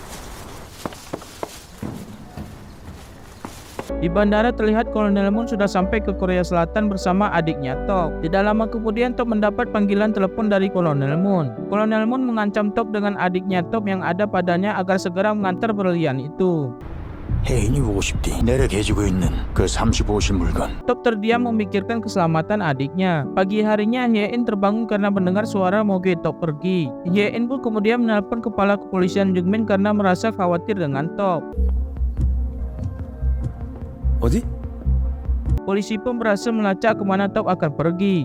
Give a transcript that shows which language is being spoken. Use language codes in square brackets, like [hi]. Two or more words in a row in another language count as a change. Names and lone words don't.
[id] Di bandara terlihat Kolonel Moon sudah sampai ke Korea Selatan bersama adiknya Top. Tidak lama kemudian Top mendapat panggilan telepon dari Kolonel Moon. Kolonel Moon mengancam Top dengan adiknya Top yang ada padanya agar segera mengantar berlian itu. [ko] 혜인이 보고 싶디. 내려 개지고 있는 그 35호실 물건. [id] Top terdiam memikirkan keselamatan adiknya. Pagi harinya Hye-in terbangun karena mendengar suara moge Top pergi. Hye-in pun kemudian menelpon kepala kepolisian Jung-min karena merasa khawatir dengan Top. [ko] 어디? [id] Polisi pun berhasil melacak kemana Top akan pergi.